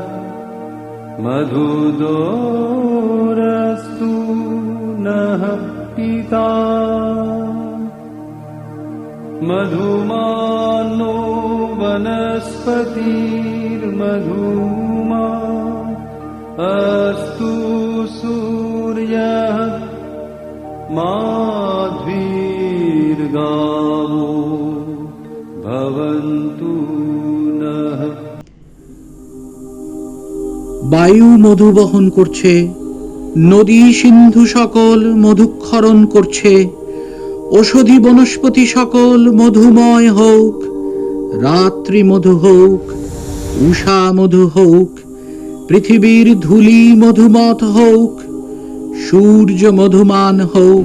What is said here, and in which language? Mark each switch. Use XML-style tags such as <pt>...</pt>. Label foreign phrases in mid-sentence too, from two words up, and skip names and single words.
<sa>मधुदोरस्तु नः पिता मधुमानो वनस्पतिर्मधुमा अस्तु सूर्यः माध्वीर्गावो भवन्तु नः।</sa> <bn>বায়ু মধু বহন করছে, নদী সিন্ধু সকল মধুক্ষরণ করছে, ঔষধি বনস্পতি সকল মধুময় হোক, রাত্রি মধু হোক, উষা মধু হোক, পৃথিবীর ধূলি মধুমত হোক, সূর্য মধুমান হোক।</bn>